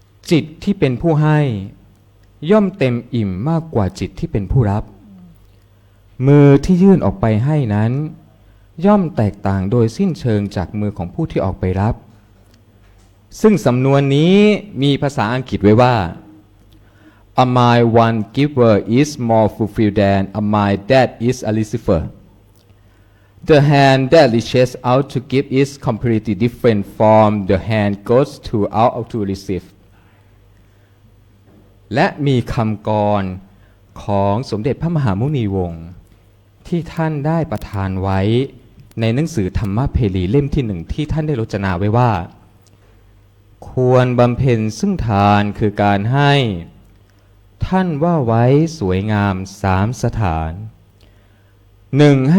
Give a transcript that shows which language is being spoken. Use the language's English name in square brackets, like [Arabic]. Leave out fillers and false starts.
[Thai] จิตที่เป็นผู้ให้ย่อมเต็มอิ่มมากกว่าจิตที่เป็นผู้รับมือที่ยื่นออกไปให้นั้นย่อมแตกต่างโดยสิ้นเชิงจากมือของผู้ที่ออกไปรับซึ่งสำนวนนี้มีภาษาอังกฤษไว้ว่า [English] A mind one giver is more fulfilled than a mind that is a receiver. The hand that reaches out to give is completely different from the hand goes out to receive. [Thai] และมีคำกร ของสมเด็จพระมหามุนีวงศ์ที่ท่านได้ประทานไว้ในหนังสือธรรมเพลีเล่มที่หนึ่งที่ท่านได้รจนาไว้ว่า ควรบำเพ็ญซึ่งทานคือการให้ ท่านว่าไว้สวยงาม3 สถาน 1.